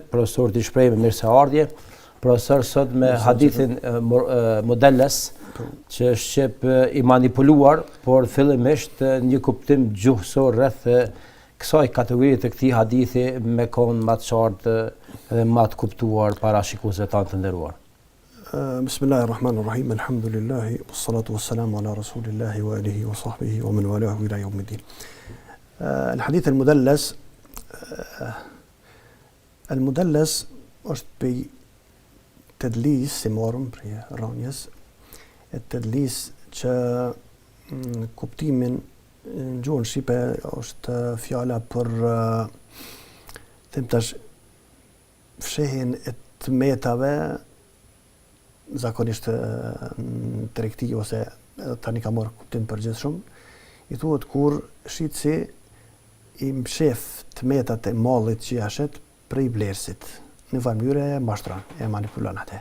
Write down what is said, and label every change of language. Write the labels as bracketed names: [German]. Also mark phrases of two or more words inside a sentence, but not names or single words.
[Albanian] Profesor t'i shpreh mirëseardhje. Profesor, sot me hadithin Mudelles, që është shqip i manipuluar, por fillimisht një kuptim gjuhësor rreth kësaj kategorie të këtij hadithi me kon më të qartë dhe më të kuptuar para shikuesve tanë të nderuar. [Arabic] بسم الله الرحمن الرحيم الحمد لله والصلاة والسلام على رسول الله وآله وصحبه ومن والاه إلى يوم الدين. الحديث المدلس المدلس [Albanian] është për tedlis, si marëm për rënjes, e tedlis që kuptimin në gjuhën shqipe është fjala për them tash fshehjen e tmetave, zakonisht në tregti ose tani ka marrë kuptim përgjithshëm, i thuhet kur shitsi i mshef tmetat e mallit që jashet prej blerësit, në mënyrë e mashtron, e manipulon atë.